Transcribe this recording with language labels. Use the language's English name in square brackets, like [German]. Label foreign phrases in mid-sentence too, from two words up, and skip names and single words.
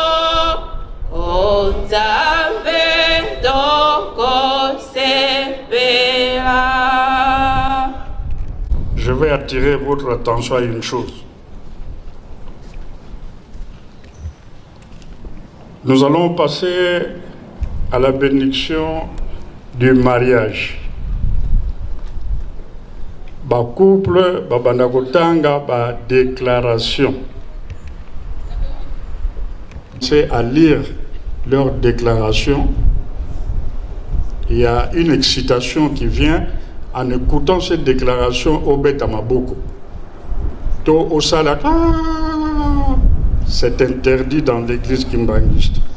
[French] Je vais attirer votre attention à une chose. Nous allons passer à la bénédiction du mariage. [Lingala] Ba couple, ba bandakotanga, ba déclaration. [French] C'est à lire leur déclaration. Il y a une excitation qui vient en écoutant cette déclaration au Betamaboko. [Lingala] To Osala, [French] c'est interdit dans l'église kimbangiste.